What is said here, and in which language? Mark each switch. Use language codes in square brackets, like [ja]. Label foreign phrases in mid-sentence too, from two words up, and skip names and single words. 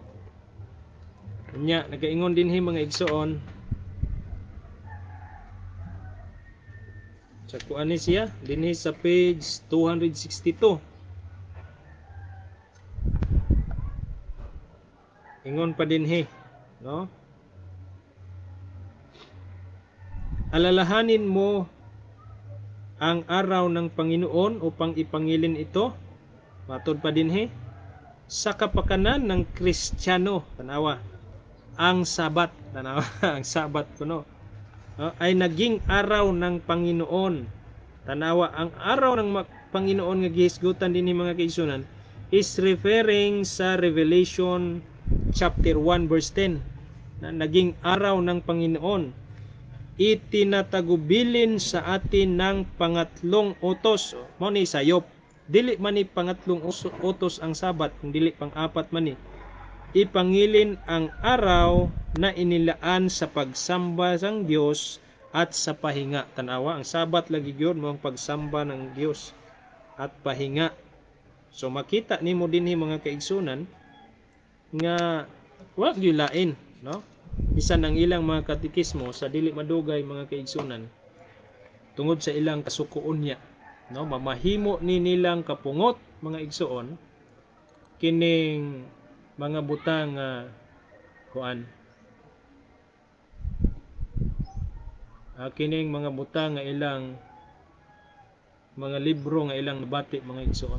[ceb] Nya nagaingon dinhi mga igsuon sa kuan ni siya dinhi sa page 262. Ingon pa dinhi, no? [tl] Alalahanin mo ang araw ng Panginoon upang ipangilin ito. [ceb] Matod pa dinhi, [tl] sa kapakanan ng Kristiyano, tanawa, ang Sabat, tanawa, ang Sabat kuno, ay naging araw ng Panginoon. [ceb] Tanawa, [tl] ang araw ng Panginoon [ceb] nga gihisgutan dinhi mga kaigsunan [en] is referring [ceb] sa Revelation chapter 1 verse 10 [tl] na naging araw ng Panginoon. Itinatagubilin sa atin ng pangatlong utos. [ceb] Mao ni sayop. Dili man ni pangatlong utos ang Sabat, kung dili pang-apat man ni. [tl] Ipangilin ang araw na inilaan sa pagsamba ng Dios at sa pahinga. [ceb] Tanawa, ang Sabat lagi gyud mo [tl] ang pagsamba ng Dios at pahinga. [ceb] So makita nimo dinhi mga kaigsunan nga wa gyud lain, no? Bisan ang ilang mga katikismo sa dili madugay mga kaigsunan tungod sa ilang kasukuon niya, no, mamahimo ni nilang kapungot mga igsuon kining mga butang kining mga butang nga ilang mga libro nga ilang nabati mga igsoon.